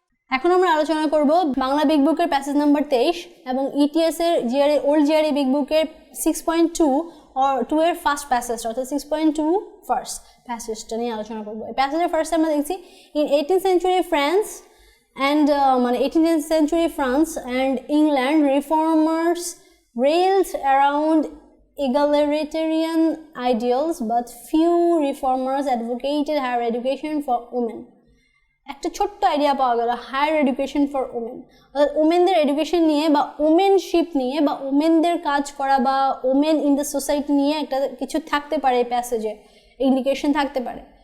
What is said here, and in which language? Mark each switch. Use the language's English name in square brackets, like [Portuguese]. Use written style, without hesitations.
[Bangla] এখন আমরা আলোচনা করব বাংলা বিগ বুকের প্যাসেজ নাম্বার 23 এবং ইটিএস এর জিআরই ওল্ড জিআরই বিগ বুকের 6.2 or 2 এর ফার্স্ট প্যাসেজ অর্থাৎ 6.2 ফার্স্ট প্যাসেজটা নিয়ে আলোচনা করব। এই প্যাসেজের ফার্স্ট আমরা দেখছি [English] In 18th century France and 18th century France and England reformers railed around egalitarian ideals but few reformers advocated higher education for women. [Bangla] একটা ছোট্ট আইডিয়া পাওয়া গেল হায়ার এডুকেশন ফর ওমেন, অর্থাৎ ওমেনদের এডুকেশন নিয়ে বা ওমেনশিপ নিয়ে বা ওমেনদের কাজ করা বা ওমেন ইন দ্য সোসাইটি নিয়ে একটা কিছু থাকতে পারে এই প্যাসেজে, ইন্ডিকেশন থাকতে পারে।